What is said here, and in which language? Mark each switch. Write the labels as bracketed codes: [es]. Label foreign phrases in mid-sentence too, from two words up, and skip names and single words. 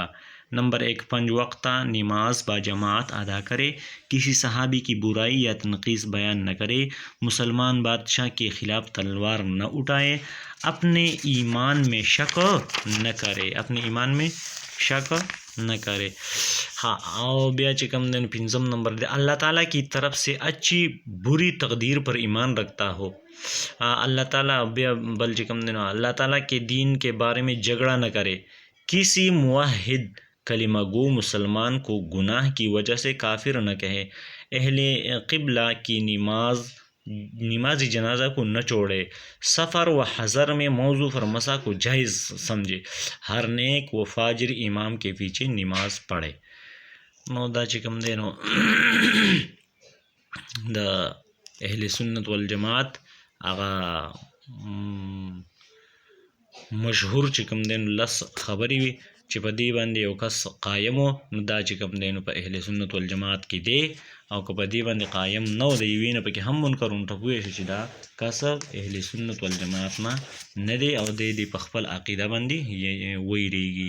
[ur] نمبر 1، 5 وقتہ نماز با جماعت ادا کرے، کسی صحابی کی برائی یا تنقیص بیان نہ کرے، مسلمان بادشاہ کے خلاف تلوار نہ اٹھائے، اپنے ایمان میں شک نہ کرے. ہاں، اور [ps] بیا چې کوم دی 5 نمبر دی [ur] اللہ تعالیٰ کی طرف سے اچھی بری تقدیر پر ایمان رکھتا ہو. اللہ تعالیٰ [ps] بیا بل چې کوم دی [ur] اللہ تعالیٰ کے دین کے بارے میں جھگڑا نہ کرے. کسی موحد کلمہ گو مسلمان کو گناہ کی وجہ سے کافر نہ کہے. اہل قبلہ کی نماز جنازہ کو نہ چھوڑے. سفر و حضر میں موضوع فرمسا کو جائز سمجھے. ہر نیک و فاجر امام کے پیچھے نماز پڑھے. [ps] نو دا چې کوم دی نو د اہل سنت والجماعت هغه مشهور چې کوم دی نو 10 خبرې وي. چې په دې باندې یو کس قایم و نو دا چې کوم دی نو په اهل سنت والجماعت کې دی، او که په دې باندې قایم نه و د یوې نه پکې هم منکر ورته پوه شو چې دا کس اهل سنت والجماعت نه دی او دی په خپل عقیده باندې ویریږي.